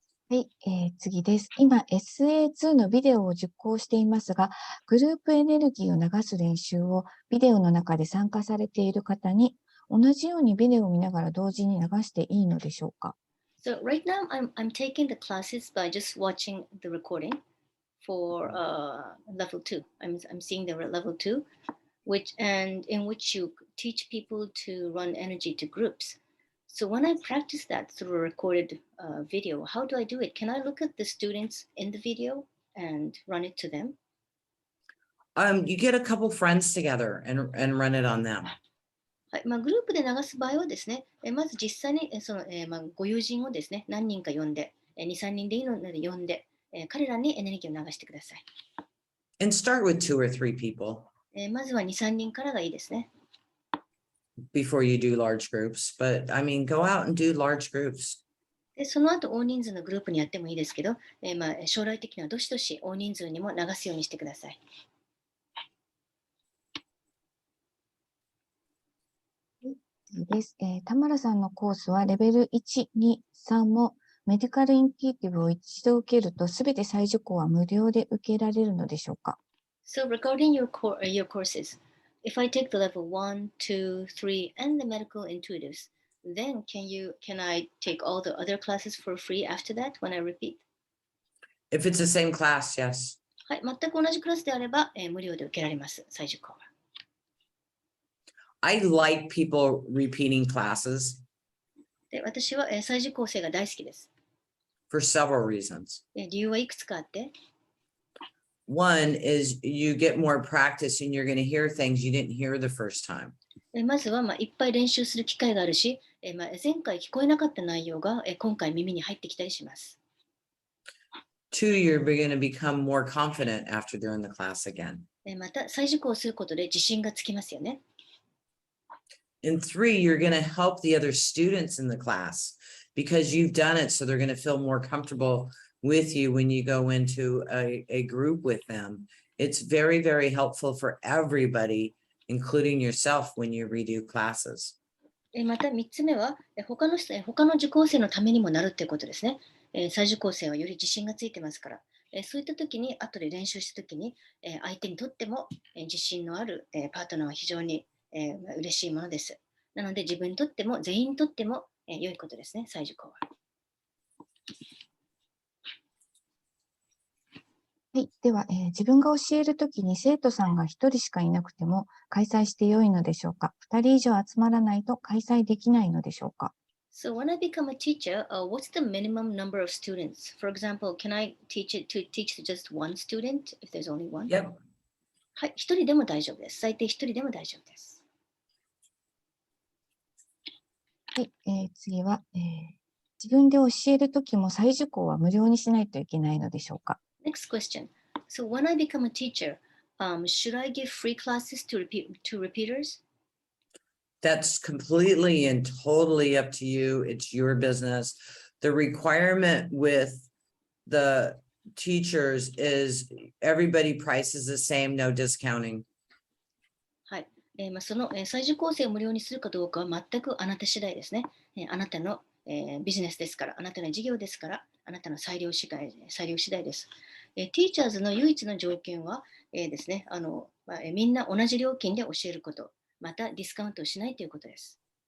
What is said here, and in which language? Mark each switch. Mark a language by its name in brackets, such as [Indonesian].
[Japanese] はい、次です。今、SA2 のビデオを受講していますが、グループエネルギーを流す練習をビデオの中で参加されている方に、同じようにビデオを見ながら同時に流していいのでしょうか？ [English] So right now I'm taking the classes by just watching the recording for level 2. I'm seeing the level 2, in which you teach people to run energy to groups. So when I practice that through a recorded video, how do I do it? Can I look at the students in the video and run it to them? You get a couple friends together and run it on them. [Japanese] はい、グループで流す場合はですね、まず実際にご友人をですね、何人か呼んで、2、3人でいいので呼んで、彼らにエネルギーを流してください。 [English] And start with 2 or 3 people [Japanese] まずは2、3人からがいいですね。 [English] before you do large groups. But I mean, go out and do large groups. [Japanese] でその後、大人数のグループにやってもいいですけど、将来的にはどしどし大人数にも流すようにしてください。です。田村さんのコースはレベル1、2、3もメディカルインテュイティブを一度受けるとすべて再受講は無料で受けられるのでしょうか？ [English] So regarding your courses, if I take the level 1, 2, 3, and the medical intuitives, then can I take all the other classes for free after that when I repeat? If it's the same class, yes. [Japanese] はい、全く同じクラスであれば、無料で受けられます、再受講は。 [English] I like people repeating classes [Japanese] で私は、再受講生が大好きです。 [English] for several reasons. [Japanese] 理由はいくつかあって、 [English] One is you get more practice and you're going to hear things you didn't hear the first time. [Japanese] まずは、いっぱい練習する機会があるし、前回聞こえなかった内容が、今回耳に入ってきたりします。 [English] Two, you're going to become more confident after doing the class again. [Japanese] また、再受講することで自信がつきますよね。 [English] And three, you're going to help the other students in the class because you've done it. So they're going to feel more comfortable with you when you go into a group with them. It's very, very helpful for everybody, including yourself, when you redo classes. [Japanese] また3つ目は、他の受講生のためにもなるということですね。再受講生はより自信がついてますから、そういった時に、後で練習した時に、相手にとっても、自信のある、パートナーは非常に嬉しいものです。なので自分にとっても全員にとっても良いことですね、再受講は。はい、では、自分が教えるときに生徒さんが1人しかいなくても開催して良いのでしょうか？2人以上集まらないと開催できないのでしょうか？ [English] So when I become a teacher, what's the minimum number of students? For example, can I teach just one student if there's only one? Yep. [Japanese] はい、1人でも大丈夫です。最低1人でも大丈夫です。はい、次は、自分で教えるときも再受講は無料にしないといけないのでしょうか？ [English] Next question. So when I become a teacher, should I give free classes to repeaters? That's completely and totally up to you. It's your business. The requirement with the teachers is everybody price is the same, no discounting. [Japanese] はい。その、再受講生を無料にするかどうかは全くあなた次第ですね。あなたの、ビジネスですから、あなたの事業ですから、あなたの裁量次第です。ティーチャーズの唯一の条件は、ですね、みんな同じ料金で教えること、またディスカウントをしないということです。